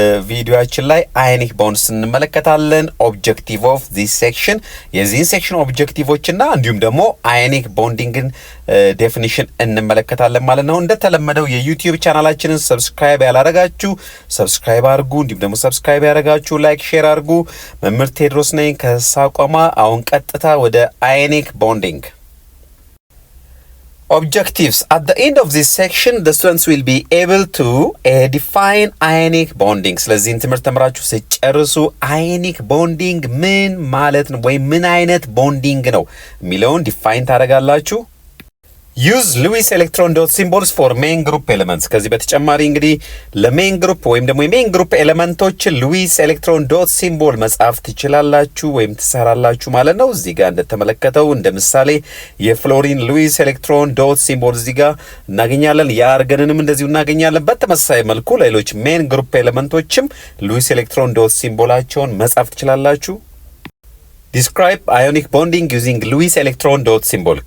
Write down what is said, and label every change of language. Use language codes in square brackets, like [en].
[am] ቪዲዮአችን ላይ አዮኒክ ቦንድስ እንመለከታለን። ኦብጀክቲቭ ኦፍ ዚስ ሴክሽን የዚህን ሴክሽን ኦብጀክቲቮችና እንዲሁም ደግሞ አዮኒክ ቦንዲንግን ዴፊኒሽን እንመለከታለን ማለት ነው። እንደተለመደው የዩቲዩብ ቻናላችንን ሰብስክራይብ ያላረጋችሁ ሰብስክራይብ አድርጉ። እንዲሁም ደግሞ ሰብስክራይብ ያረጋችሁ ላይክ ሼር አድርጉ። መምህር ቴድሮስ ነኝ ከሳቋማ። አሁን ቀጥታ ወደ አዮኒክ ቦንዲንግ Objectives. [en] At the end of this section, the students will be able to define ionic bonding. [am] ስለዚህ ትምህርት ተምራችሁ ሲጨርሱ ionic bonding ምን ማለት ነው ወይ ምን አይነት ቦንዲንግ ነው የሚለውን ዲፋይን ታደርጋላችሁ። [en] Use Lewis electron dot symbols for main group elements. [am] ከዚህ በተጨማሪ እንግዲህ ለሜን ግሩፕ ወይም ደግሞ የሜን ግሩፕ ኤሌመንቶች ሉዊስ ኤሌክትሮን ዶት ሲምቦል መጻፍ ትችላላችሁ ወይም ትሰራላችሁ ማለት ነው። እዚህ ጋር እንደተመለከተው እንደ ምሳሌ የፍሎሪን ሉዊስ ኤሌክትሮን ዶት ሲምቦል እዚህ ጋር እናገኛለን። የአርገንንም እንደዚሁ እናገኛለን። በተመሳሳይ መልኩ ሌሎች ሜን ግሩፕ ኤሌመንቶችም ሉዊስ ኤሌክትሮን ዶት ሲምቦላቸውን መጻፍ ትችላላችሁ። [en] Describe ionic bonding using Lewis electron dot symbol.